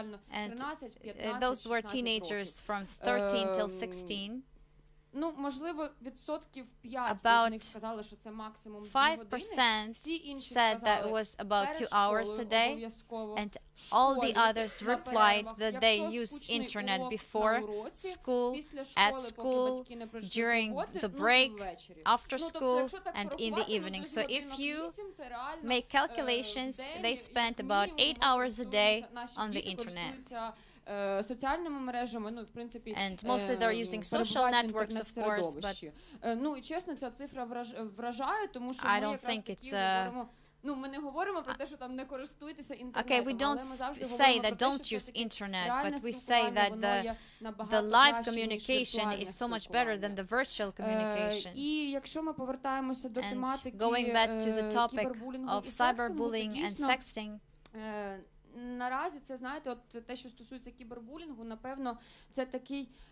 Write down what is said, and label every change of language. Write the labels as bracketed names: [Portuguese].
[English] And those were teenagers from 13 till 16. [Ukrainian] Ну, можливо, відсотків 5 з них сказали, що це максимум 2 години. Всі інші [English] said that it was about 2 hours a day, and all the others replied that they use internet before school, at school, during the break, after school, and in the evening. So if you make calculations, they spent about 8 hours a day on the internet. [Ukrainian] Соціальними мережами, ну, в принципі, [English] and mostly they're using social networks, of course, but [Ukrainian] ну, і чесно, ця цифра вражає, тому що ми якраз таки говоримо, ну, ми не говоримо про те, що там не користуйтеся інтернетом. [English] Okay, we don't say that don't use internet, but we say that the live communication is so much better than the virtual communication. [Ukrainian] І якщо ми повертаємося до тематики [English] going back to the topic of cyberbullying and sexting, [Ukrainian] наразі це, знаєте, от те, що стосується кібербулінгу, напевно, це такий